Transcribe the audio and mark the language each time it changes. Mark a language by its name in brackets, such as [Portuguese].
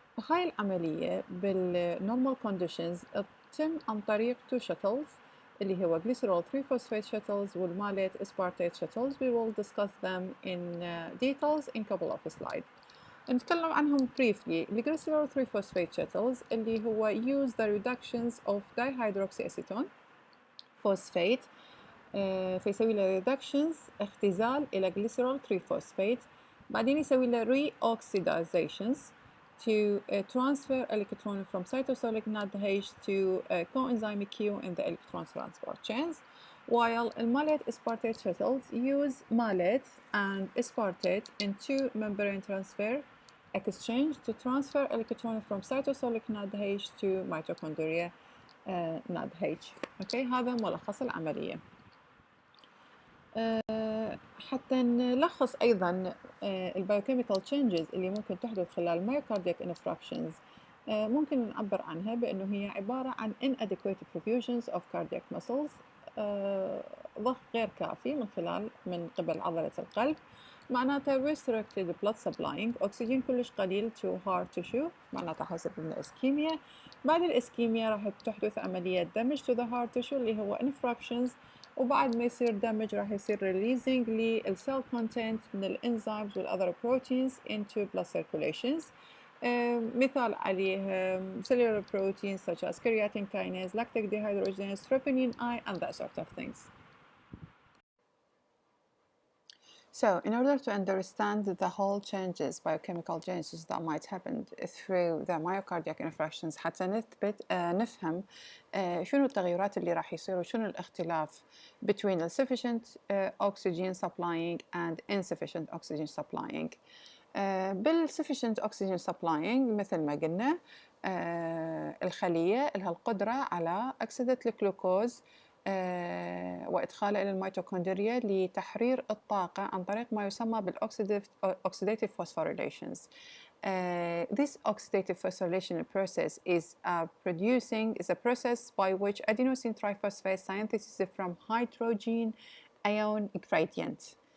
[Arabic] هاي العملية بالنورمال كونديشنز تتم عن طريق 2 shuttles اللي هو glycerol 3-phosphate shuttles والمالate aspartate shuttles. [English] We will discuss them in details in couple of slides. [Arabic] نتكلم عنهم briefly. [English] الglycerol 3-phosphate shuttles اللي هو use the reductions of dihydroxyacetone phosphate [Arabic] فيسوي له [English] reductions اختزال إلى glycerol 3-phosphate [Arabic] بعدين يسوي له [English] reoxidizations to transfer electron from cytosolic NADH to coenzyme Q in the electron transport chains, while malate aspartate shuttles use malate and aspartate in 2 membrane transfer exchange to transfer electron from cytosolic NADH to mitochondria NADH. [Arabic] Okay, هذا ملخص العملية. حتى نلخص أيضا البايوكيميكال تشينجز اللي ممكن تحدث خلال myocardial infarctions ممكن نعبر عنها بأنه هي عبارة عن [English] inadequate perfusions of cardiac muscles [Arabic] ضخ غير كافي من قبل عضلة القلب معناتها [English] restricted blood supplying، [Arabic] أكسجين كلش قليل [English] to heart tissue، [Arabic] معناتها حسب الإسكيميا. بعد الإسكيميا راح تحدث عملية دمج [English] to the heart tissue [Arabic] اللي هو infractions، وبعد ما يصير دمج راح يصير releasing للcell content من الانزيمز والother proteins [English] into blood circulations. مثال عليه cellular proteins such as creatine kinase, lactic dehydrogenase, troponin I, and that sort of things. So, in order to understand the whole changes, biochemical changes that might happen through the myocardiac infarctions [Arabic] حتى نفهم شنو التغيرات اللي راح يصير وشنو الاختلاف [English] between the sufficient oxygen supplying and insufficient oxygen supplying. [Arabic] بالsufficient oxygen supplying مثل ما قلنا الخلية لها القدرة على أكسدة الجلوكوز وإدخاله إلى الميتوكوندريا لتحرير الطاقة عن طريق ما يسمى بالoxidative phosphorylations. [English] This oxidative phosphorylation process is a process by which adenosine triphosphate synthesis from hydrogen ion gradient.